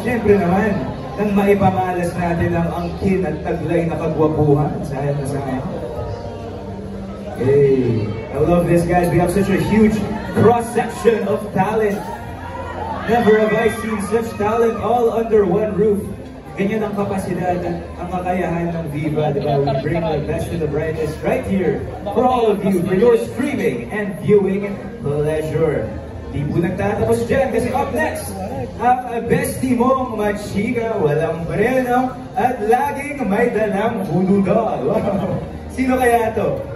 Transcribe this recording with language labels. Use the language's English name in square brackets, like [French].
[Filipino] Siyempre naman, nang maipamalas natin ang angkin at taglay na kagwapuhan. Sayang na sayang. [English] Hey, I love this, guys. We have such a huge cross-section of talent. Never have I seen such talent all under one roof. [Filipino] Ganyan ang kapasidad, ang kakayahan ng Viva, diba? [English] We bring the best and the brightest right here for all of you, for your streaming and viewing pleasure. [Filipino] Di po nagtatapos dyan kasi up next, ang bestie mong machika, walang preno, at laging may dalang bududol. Wow. Sino kaya to?